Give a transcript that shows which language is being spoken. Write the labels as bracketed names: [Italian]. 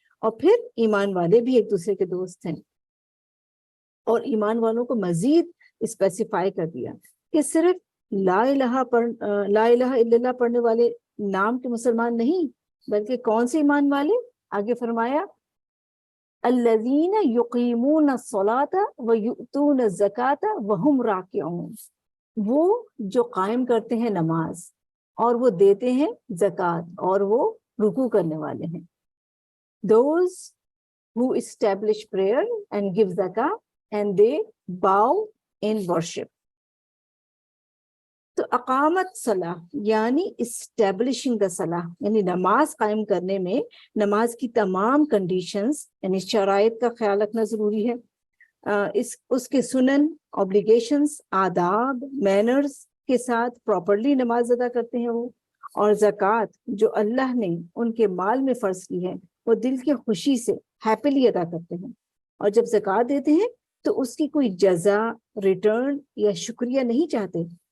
[Hindi] और फिर ईमान वाले भी एक दूसरे के दोस्त हैं, और ईमान वालों को मजीद स्पेसिफाई कर दिया कि सिर्फ ला इलाहा इल्लल्लाह पढ़ने वाले नाम के मुसलमान नहीं, बल्कि कौन से ईमान वाले, आगे फरमाया [Arabic] अल्लज़ीना युक़ीमूना अस्सलाता व यु'तूना ज़काता व हुम राकिऊन, [Hindi] वो जो कायम करते हैं नमाज और वो देते हैं ज़कात और वो रुकू करने वाले हैं। [English] Those who establish prayer and give zakah and they bow in worship। [Hindi] तो अकामत सलाह यानी [English] establishing the salah, [Hindi] यानी नमाज कायम करने में नमाज की तमाम कंडीशंस यानी शराइत का ख्याल रखना जरूरी है। उसके सुनन, ऑब्लिगेशंस, आदाब, मैनर्स के साथ प्रॉपरली नमाज अदा करते हैं वो, और ज़कात जो अल्लाह ने उनके माल में फर्ज की है वो दिल की खुशी से हैप्पीली अदा करते हैं, और जब ज़कात देते हैं तो उसकी कोई जज़ा, रिटर्न या शुक्रिया नहीं चाहते।